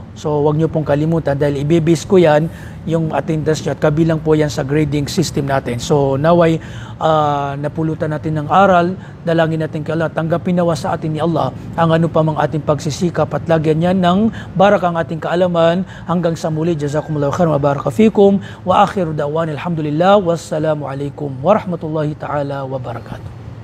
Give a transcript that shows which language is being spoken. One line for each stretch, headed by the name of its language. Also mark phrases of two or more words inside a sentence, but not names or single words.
Filipino: So huwag nyo pong kalimutan dahil ibibase ko yan yung attendance nyo at kabilang po yan sa grading system natin. So naway napulutan natin ng aral, dalangin natin kay Allah, tanggapin nawa sa atin ni Allah ang ano pa mang ating pagsisikap at lagyan yan ng barak ang ating kaalaman. Hanggang sa muli,
Arabic: جزاكم الله خيرا وبارك فيكم وآخر دعوانا الحمد لله والسلام عليكم ورحمة الله تعالى وبركاته.